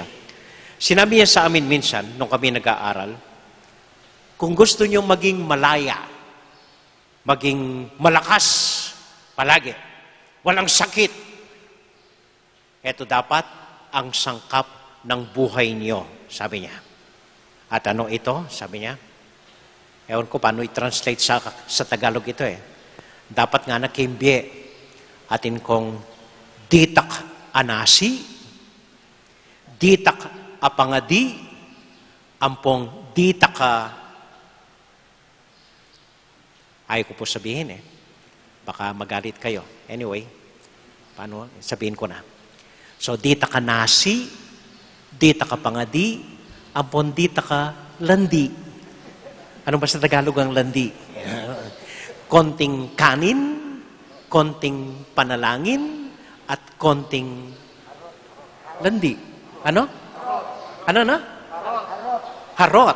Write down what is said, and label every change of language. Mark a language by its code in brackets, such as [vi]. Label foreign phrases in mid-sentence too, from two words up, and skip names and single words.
[tl] Sinabi niya sa amin minsan, nung kami nag-aaral, kung gusto niyo maging malaya, maging malakas palagi, walang sakit, ito dapat ang sangkap ng buhay niyo, sabi niya. At ano ito, sabi niya? Ewan ko paano i-translate sa Tagalog ito eh. [pam] Dapat nga nakimbye atin kong ditak anasi, ditak apangadi, ampong ditak [tl] ayaw ko po sabihin eh. Baka magalit kayo. Anyway, paano? Sabihin ko na. So, [pam] ditak anasi, ditak apangadi, ampong ditak landi. [tl] Ano ba sa Tagalog ang landi? Konting kanin, konting panalangin, at konting landi. Ano? Ano na? Harot.